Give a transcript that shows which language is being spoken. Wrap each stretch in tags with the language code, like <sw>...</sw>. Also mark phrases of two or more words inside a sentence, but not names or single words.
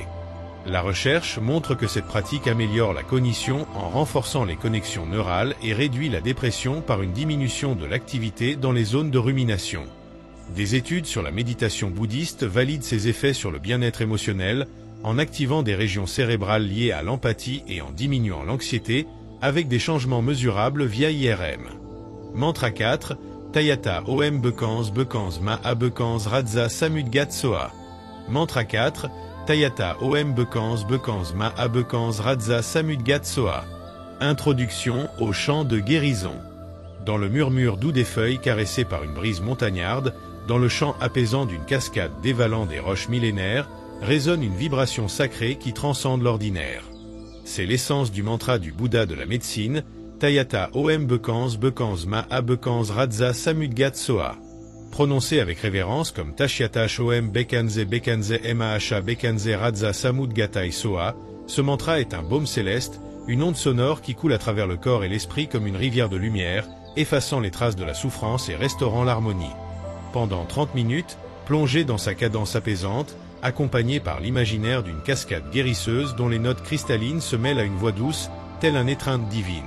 <fr>La recherche montre que cette pratique améliore la cognition en renforçant les connexions neurales et réduit la dépression par une diminution de l'activité dans les zones de rumination. Des études sur la méditation bouddhiste valident ses effets sur le bien-être émotionnel en activant des régions cérébrales liées à l'empathie et en diminuant l'anxiété avec des changements mesurables via IRM.</fr> <sa>Mantra 4, Tayata Om Bekans Bekans Maha Bekans Radza Samudgat Soa. Mantra 4, Tayata Om Bekans Bekans Maha Bekans Radza Samudgat Soa.</sa> <fr>Introduction au chant de guérison. Dans le murmure doux des feuilles caressées par une brise montagnarde, dans le chant apaisant d'une cascade dévalant des roches millénaires, résonne une vibration sacrée qui transcende l'ordinaire. C'est l'essence du mantra du Bouddha de la médecine,</fr> <sa>Tayata Om Bekans Bekans Maha Bekans Radza Samudgat Soa.</sa> <fr>Prononcé avec révérence comme</fr> <sa>Tashyatash Om Bekanze Bekanze Maha Bekanze Radza Samudgatai Soa,</sa> <fr>ce mantra est un baume céleste, une onde sonore qui coule à travers le corps et l'esprit comme une rivière de lumière, effaçant les traces de la souffrance et restaurant l'harmonie. Pendant 30 minutes, plongez dans sa cadence apaisante, accompagné par l'imaginaire d'une cascade guérisseuse dont les notes cristallines se mêlent à une voix douce, telle une étreinte divine.</fr>